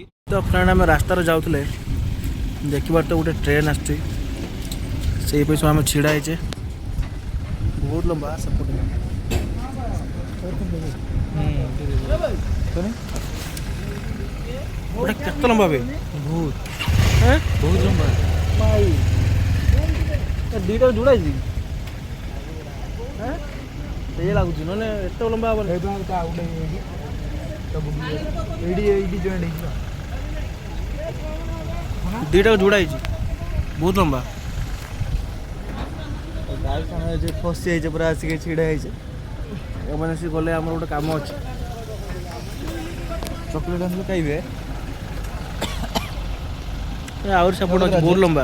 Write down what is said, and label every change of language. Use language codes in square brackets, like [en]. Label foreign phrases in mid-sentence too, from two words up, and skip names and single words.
[or] ତ ଫ୍ରେଣ୍ଡ ଆମେ ରାସ୍ତାରେ ଯାଉଥିଲେ ଦେଖିପାରୁଥିବେ ଗୋଟେ ଟ୍ରେନ୍ ଆସୁଛି ସେଇ ପାଇଁ ସବୁ ଆମେ ଛିଡ଼ା ହେଇଛେ ବହୁତ ଲମ୍ବା ସେପଟେ ଗୋଟେ କେତେ ଲମ୍ବା ବେ ବହୁତ ହେଁ ବହୁତ ଲମ୍ବା ଦୁଇଟା ଯୋଡ଼ା ହେଇଛି ସେଇ ଲାଗୁଛି ନହେଲେ ଏତେ ଲମ୍ବା ହବନି एदो ता उडे एडी एडी जॉइंट है ଦୁଇଟା ଯୋଡ଼ା ହେଇଛି ବହୁତ ଲମ୍ବା ଗାଇସ୍ ଆମେ ଯେ ଫସି ଯାଇଛେ ପୁରା ଆସିକି ଛିଡ଼ା ହେଇଛେ ଏମାନେ ସେ ଗଲେ ଆମର ଗୋଟେ କାମ ଅଛି ଚକୋଲେଟ୍ ଆସିଲେ ଖାଇବେ ଆହୁରି ସେପଟ ଅଛି ବହୁତ ଲମ୍ବା